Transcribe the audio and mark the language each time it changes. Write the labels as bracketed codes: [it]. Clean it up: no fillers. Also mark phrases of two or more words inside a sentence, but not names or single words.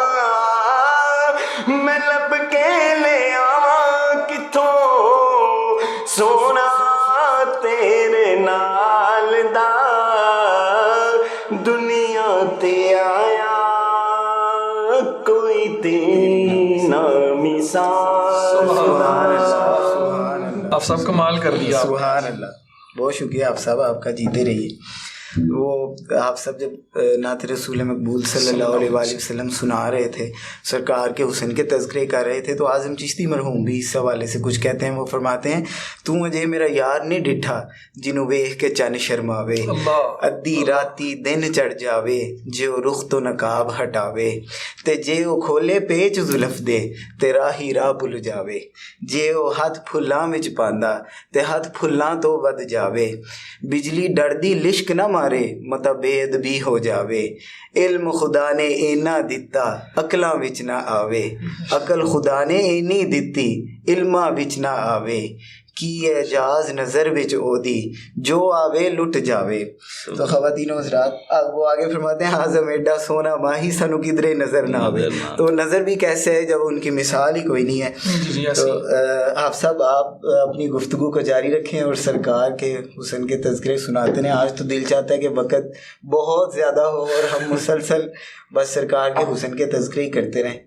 [pa] میں لب کے لے آواں کتھوں سونا تیرے نال دا، دنیا تے آیا کوئی تیری نہ مثال [ur] آپ سب کمال کر دیا. سبحان اللہ. بہت شکریہ آپ صاحب آپ کا، جیتے رہیے. وہ آپ سب جب نعت رسول مقبول صلی اللہ علیہ وآلہ وسلم سنا رہے تھے, سرکار کے حسن کے تذکرے کر رہے تھے, تو اعظم چشتی مرحوم بھی اس حوالے سے کچھ کہتے ہیں. وہ فرماتے ہیں [pa] تو مجھے میرا یار نہیں ڈٹھا جنوں ویکھ کے چن شرماوے, ادھی راتی دن چڑھ جاوے جے او رخ تو نقاب ہٹاوے, تے جے او کھولے پیچ زلف دے تے راہی راہ بھل جاوے, جے او ہاتھ پھلاں وچ پاندا تے ہاتھ پھلاں تو ود جاوے, بجلی ڈردی لشک نہ مارے متا بے ادبی ہو جاوے, علم خدا نے اینا دتا عقلاں وچ نہ آوے, عقل خدا نے اینی دتی علماں وچ نہ آوے, کی اعجاز نظر وچ او دی جو آوے لٹ جاوے. [ur] تو خواتین و حضرات وہ آگے فرماتے ہیں [pa] اعظم ایڈا سونا ماہی سنو کدرے نظر نہ آوے. [ur] تو نظر بھی کیسے ہے جب ان کی مثال ہی کوئی نہیں ہے. تو آپ سب آپ اپنی گفتگو کو جاری رکھیں اور سرکار کے حسن کے تذکرے سناتے ہیں. آج تو دل چاہتا ہے کہ وقت بہت زیادہ ہو اور ہم مسلسل بس سرکار کے حسن کے تذکرے ہی کرتے رہیں.